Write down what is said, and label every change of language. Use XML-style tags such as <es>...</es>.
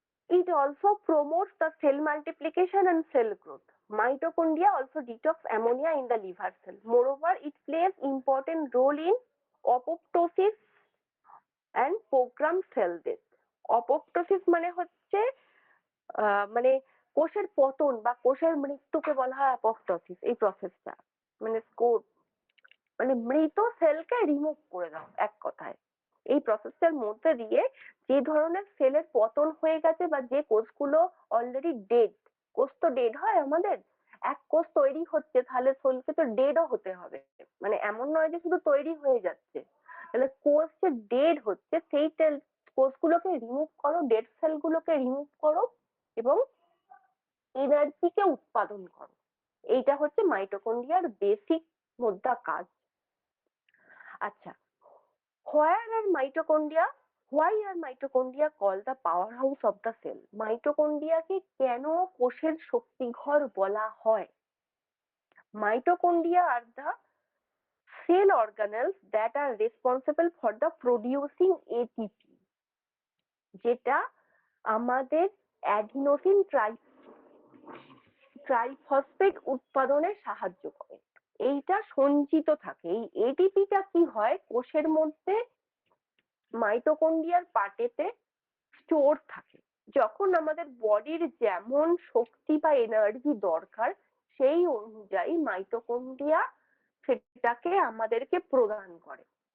<en>It also promotes the cell multiplication and cell growth. Mitochondria also detox ammonia in the liver cell. Moreover, it plays important role in apoptosis and programmed cell death.</en> <bn>Apoptosis মানে হচ্ছে মানে কোষের পতন বা কোষের মৃত্যুকে বলা হয় অ্যাপোপ্টোসিস। এই প্রসেসটা মানে মানে মৃত সেলকে রিমুভ করে দাও এক কথায়। এই প্রসেসটার মধ্যে দিয়ে যে ধরনের সেলের পতন হয়ে গেছে বা যে কোষগুলো অলরেডি ডেড, কোষ তো ডেড হয় আমাদের, এক কোষ তৈরি হচ্ছে তাহলে সেলকে তো ডেডও হতে হবে, মানে এমন নয় যে শুধু তৈরি হয়ে যাচ্ছে। তাহলে কোষ যে ডেড হচ্ছে সেই কোষগুলোকে রিমুভ করো, ডেড সেলগুলোকে রিমুভ করো এবং এনার্জিকে উৎপাদন করো। এইটা হচ্ছে মাইটোকন্ড্রিয়ার বেসিক মোদ্দা কাজ।</bn> <en>আচ্ছা, where are mitochondria? Why are mitochondria called the powerhouse of the cell?</en> <bn>মাইটোকন্ড্রিয়াকে কেন কোষের শক্তিঘর বলা হয়?</bn> <en>Mitochondria are the cell organelles that are responsible for the producing ATP,</en> <bn>যেটা আমাদের অ্যাডিনোসিন ট্রাইফসফেট উৎপাদনে সাহায্য করে। এইটা সঞ্চিত থাকে, এই এটিপিটা কি হয় কোষের মধ্যে মাইটোকন্ড্রিয়ার পার্টেতে স্টোর থাকে। যখন আমাদের বডির যেমন শক্তি বা এনার্জি দরকার সেই অনুযায়ী মাইটোকন্ড্রিয়া সেটাকে আমাদেরকে প্রদান করে।</bn>